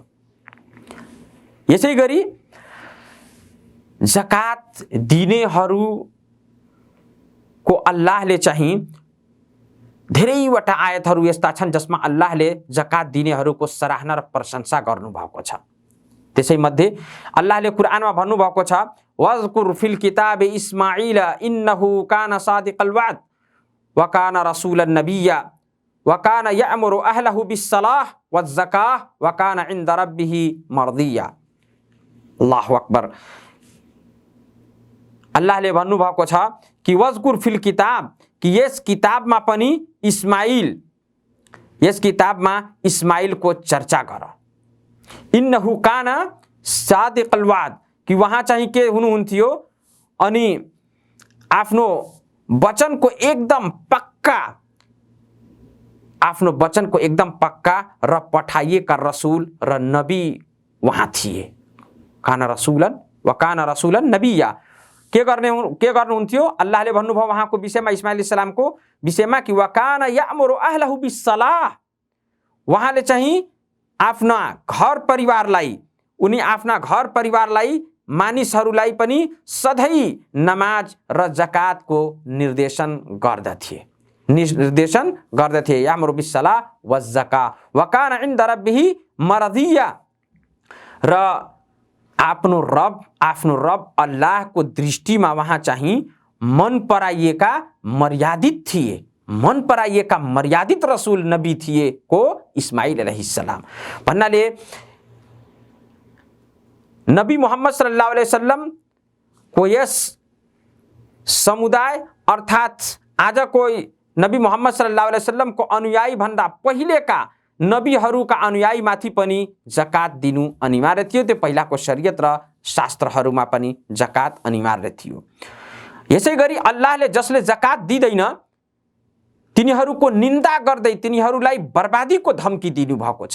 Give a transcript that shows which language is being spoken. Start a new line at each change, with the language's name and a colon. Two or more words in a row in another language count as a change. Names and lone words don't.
Nepali: यसै गरी जकात दिनेहरूको अल्लाहले चाहिँ धेरैवटा आयतहरू यस्ता छन् जसमा अल्लाहले जकात दिनेहरूको सराहना र प्रशंसा गर्नुभएको छ। त्यसैमध्ये अल्लाहले कुरानमा भन्नुभएको छ
Arabic: واذكر في الكتاب إسماعيل إنه كان صادق الوعد وكان رسولا نبيا وكان يأمر أهله بالصلاة والزكاة وكان عند ربه مرضيا. الله أكبر.
Nepali: अल्लाहले भन्नुभएको छ कि
Arabic: واذكر في الكتاب
Nepali: कि यस किताबमा पनि इस्माइलको चर्चा गर।
Arabic: إنه كان صادق الوعد
Nepali: कि वहाँ चाहिँ के हुनुहुन्थ्यो अनि आफ्नो वचनको एकदम पक्का र पठाइएका रसूल र नबी वहाँ थिए।
Arabic: كان رسولا نبيا.
Nepali: के गर्नुहुन्थ्यो अल्लाहले भन्नुभयो उहाँको विषयमा इस्माइल अलैहिस्सलामको विषयमा कि
Arabic: وكان يأمر أهله بالصلاة,
Nepali: उहाँले चाहिँ आफ्ना घर परिवारलाई मानिसहरूलाई पनि सधैँ नमाज र जकातको निर्देशन गर्दथे।
Arabic: يأمر بالصلاة والزكاة وكان عند ربه مرضيا.
Nepali: र आफ्नो रब अल्लाहको दृष्टिमा वहाँ चाहिँ मन पराइएका मर्यादित रसूल नबी थिए को इस्माइल अलैहिस्सलाम। भन्नाले नबी मुहम्मद
Arabic: صلى الله عليه وسلم
Nepali: को यस समुदाय अर्थात् आज कोही नबी मुहम्मद
Arabic: صلى الله عليه وسلم
Nepali: को अनुयायी भन्दा पहिलेका नबीहरूका अनुयायी माथि पनि जकात दिनु अनिवार्य थियो। त्यो पहिलाको शरीयत र शास्त्रहरूमा पनि जकात अनिवार्य थियो। यसै गरी अल्लाहले जसले जकात दिँदैन तिनीहरूको निन्दा गर्दै तिनीहरूलाई बर्बादीको धम्की दिनुभएको छ।